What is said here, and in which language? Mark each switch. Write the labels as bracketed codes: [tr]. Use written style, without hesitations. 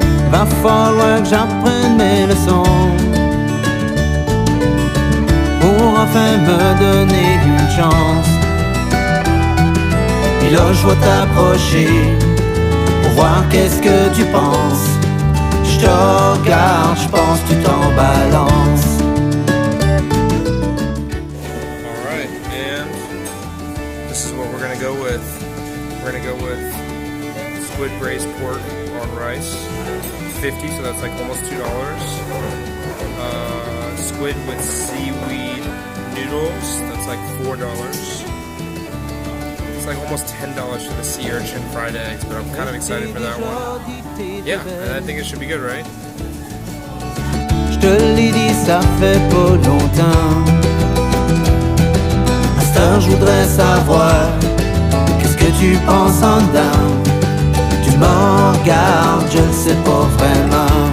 [fr] Va falloir que j'apprenne mes leçons pour enfin me donner une chance. Et là je vais t'approcher pour voir qu'est-ce que tu penses. Je te regarde, je pense que tu t'en balances. [en] Alright, and this is what we're gonna go with. We're gonna go with squid braised pork on rice. 50, so that's like almost $2. Squid with seaweed noodles, that's like $4. It's like almost $10 for the sea urchin fried eggs, but I'm kind of excited for that one. Yeah, and I think it should be good, right? [fr] Je te l'ai dit, ça fait pas longtemps. À cette heure, je voudrais savoir qu'est-ce que tu penses en dedans. Tu me regardes, je ne sais pas vraiment.